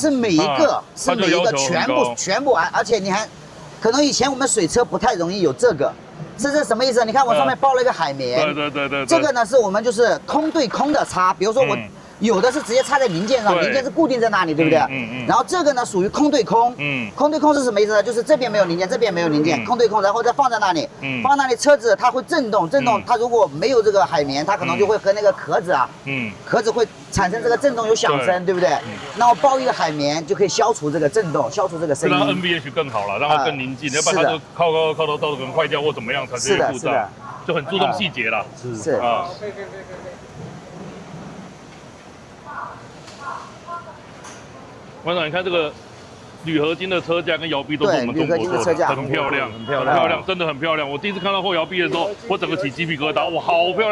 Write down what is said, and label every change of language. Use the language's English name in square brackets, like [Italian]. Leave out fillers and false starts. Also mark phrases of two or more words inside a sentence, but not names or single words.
[Chinese] 是每一個全部而且你還可能以前我們水車不太容易有這個。這什麼意思？你看我上面包了一個海綿，對。這個呢是我們就是空對空的插，比如說我有的是直接插在零件上，零件是固定在那裡，對不对？然後這個呢屬於空對空，空對空是什麼意思呢？就是這邊沒有零件，這邊沒有零件，空對空，然後再放在那裡，放在那裡車子它會震動，它如果沒有這個海綿，它可能就會和那個殼子啊，殼子會產生這個震動有響聲，對不對？那我包一個海綿就可以消除這個震動，消除這個聲音。讓 NVH 更好了，讓它更寧靜，要不然它就靠到可能壞掉或怎麼樣產生故障，就很注重細節了。是啊。館長，你看這個鋁合金的車架跟搖臂都是我們中國做的，很漂亮，很漂亮，真的很漂亮。我第一次看到後搖臂的時候，我整個起雞皮疙瘩，哇，好漂亮！